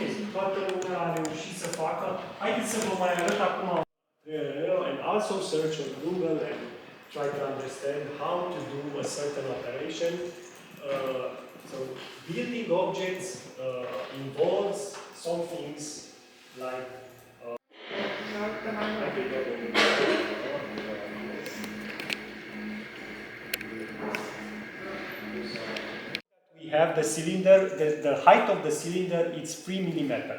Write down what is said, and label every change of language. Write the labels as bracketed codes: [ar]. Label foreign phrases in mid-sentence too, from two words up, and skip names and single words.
[ro] toată lumea a reușit să facă. Haideți să vă mai arăt acum. [en] And also search on Google and try to understand how to do a certain operation. So building objects involves some things like we have the cylinder, the height of the cylinder is 3 millimeters.